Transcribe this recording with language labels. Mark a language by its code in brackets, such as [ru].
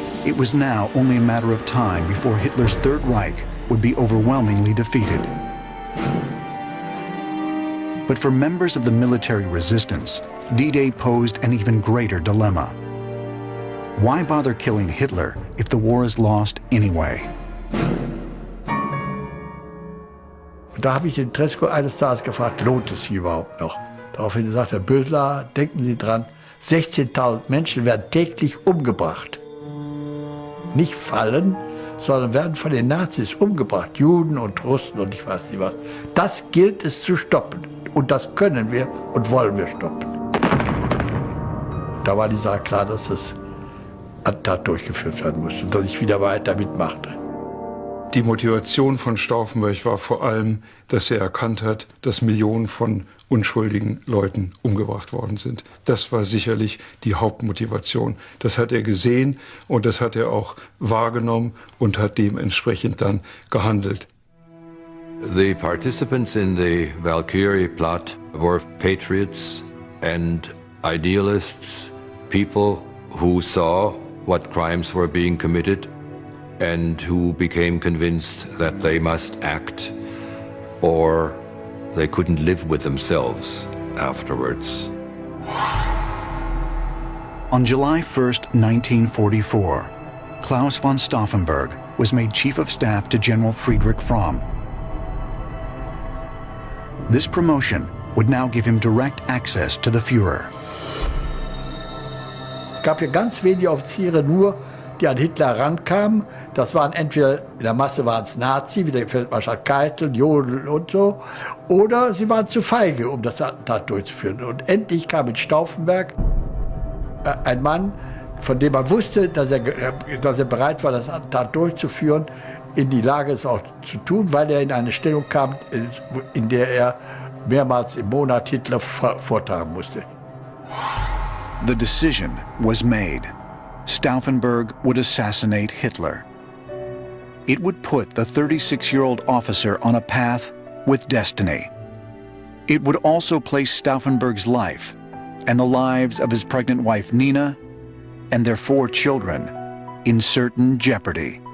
[en] It was now only a matter of time before Hitler's Third Reich would be overwhelmingly defeated. But for members of the military resistance, D-Day posed an even greater dilemma. Why bother killing Hitler if the war is lost anyway? [de] Da habe ich den Tresco eines Tages gefragt, lohnt es sich überhaupt noch? Daraufhin sagt Herr Bösler, denken Sie dran, 16.000 Menschen werden täglich umgebracht. Nicht fallen, sondern werden von den Nazis umgebracht, Juden und Russen und ich weiß nicht was. Das gilt es zu stoppen und das können wir und wollen wir stoppen. Da war die Sache klar, dass das Attentat durchgeführt werden musste und dass ich wieder weiter mitmachte. Die Motivation von Stauffenberg war vor allem, dass er erkannt hat, dass Millionen von unschuldigen Leuten umgebracht worden sind. Das war sicherlich die Hauptmotivation. Das hat er gesehen und das hat er auch wahrgenommen und hat dementsprechend dann gehandelt. [en] The participants in the Valkyrie plot were patriots and idealists, people who saw what crimes were being committed and who became convinced that they must act or they couldn't live with themselves afterwards. On July 1st, 1944, Klaus von Stauffenberg was made Chief of Staff to General Friedrich Fromm. This promotion would now give him direct access to the Führer. [de] Es gab hier ganz wenige Offiziere nur, die an Hitler rankamen. Das waren entweder, in der Masse waren es Nazi, wie der Feldmarschall Keitel, Jodl und so, oder sie waren zu feige, um das Attentat durchzuführen. Und endlich kam in Stauffenberg ein Mann, von dem man wusste, dass er bereit war, das Attentat durchzuführen, in die Lage, es auch zu tun, weil er in eine Stellung kam, in der er mehrmals im Monat Hitler vortragen musste. [en] The decision was made. Stauffenberg would assassinate Hitler. It would put the 36-year-old officer on a path with destiny. It would also place Stauffenberg's life and the lives of his pregnant wife Nina and their 4 children in certain jeopardy.